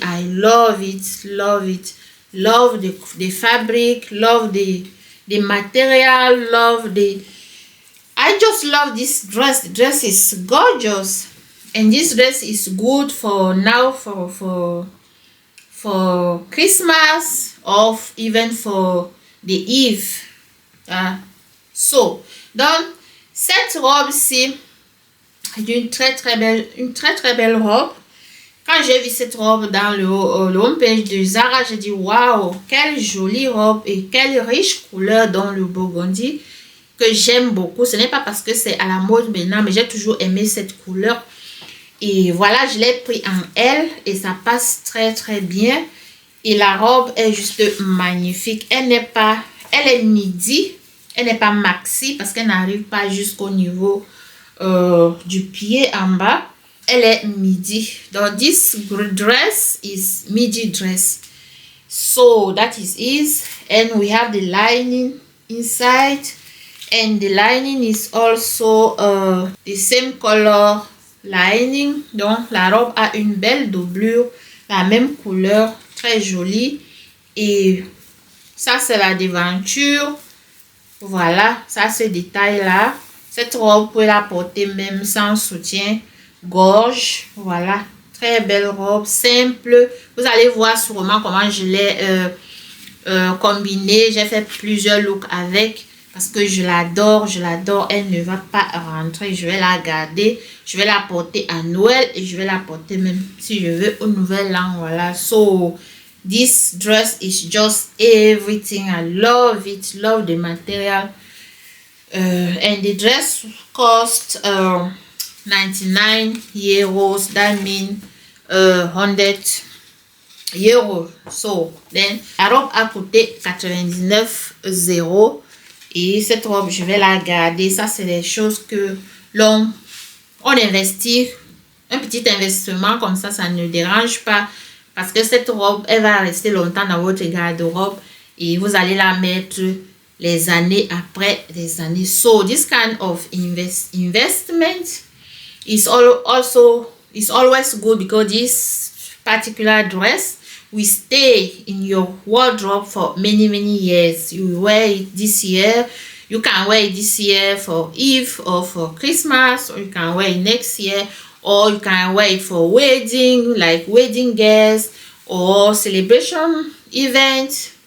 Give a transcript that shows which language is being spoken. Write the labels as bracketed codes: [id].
[en] I love it, love it, love the fabric, love the material, love the, I just love this dress. The dress is gorgeous, and this dress is good for now, for Christmas, or even for the Eve. [fr] So donc cette robe-ci est une très très belle robe. Quand j'ai vu cette robe dans le homepage de Zara, j'ai dit waouh, quelle jolie robe et quelle riche couleur dans le burgundy que j'aime beaucoup. Ce n'est pas parce que c'est à la mode maintenant, mais j'ai toujours aimé cette couleur. Et voilà, je l'ai pris en L et ça passe très très bien. Et la robe est juste magnifique. Elle est midi. Elle n'est pas maxi parce qu'elle n'arrive pas jusqu'au niveau du pied en bas. Elle est midi. [en] Donc, this dress is midi dress. So, that is it. And we have the lining inside. And the lining is also the same color lining. [fr] Donc, la robe a une belle doublure. La même couleur. Très jolie. Et ça, c'est la devanture. Voilà, ça, ce détail-là. Cette robe, vous pouvez la porter même sans soutien. Gorge, voilà, très belle robe, simple. Vous allez voir sûrement comment je l'ai combinée. J'ai fait plusieurs looks avec parce que je l'adore, elle ne va pas rentrer. Je vais la garder, je vais la porter à Noël et je vais la porter même si je veux au nouvel an. [en] Voilà, so this dress is just everything. I love it, love the material. And the dress cost 99 euros, that means 100 euros. So then [fr] la robe a coûté 99 euros et cette robe je vais la garder. Ça c'est des choses que on investit, un petit investissement comme ça ne dérange pas parce que cette robe elle va rester longtemps dans votre garde-robe et vous allez la mettre les années après les années. [en] So this kind of investment is always good because this particular dress will stay in your wardrobe for many years. You wear it this year, you can wear it this year for Eve or for Christmas, or you can wear it next year, or you can wear it for wedding, like wedding guests or celebration event.